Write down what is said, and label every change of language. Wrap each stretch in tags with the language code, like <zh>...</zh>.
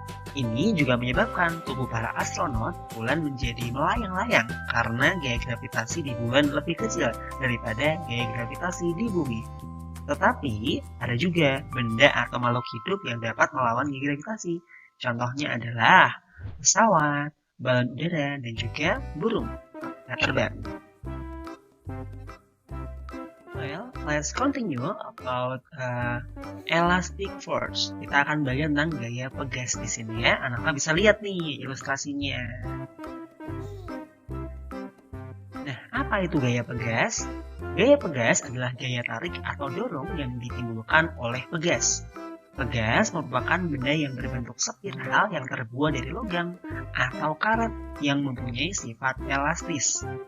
<id>Ini juga menyebabkan tubuh para astronot bulan menjadi melayang-layang karena gaya gravitasi di bulan lebih kecil daripada gaya gravitasi di bumi. Tetapi ada juga benda atau makhluk hidup yang dapat melawan gaya gravitasi. Contohnya adalah pesawat, balon udara, dan juga burung yang terbang.</id> <en>Well, let's continue about elastic force.</en> <id>Kita akan belajar tentang gaya pegas di sini ya. Anak-anak bisa lihat nih ilustrasinya. Nah, apa itu gaya pegas? Gaya pegas adalah gaya tarik atau dorong yang ditimbulkan oleh pegas. Pegas merupakan benda yang berbentuk spiral yang terbuat dari logam atau karat yang mempunyai sifat elastis.</id>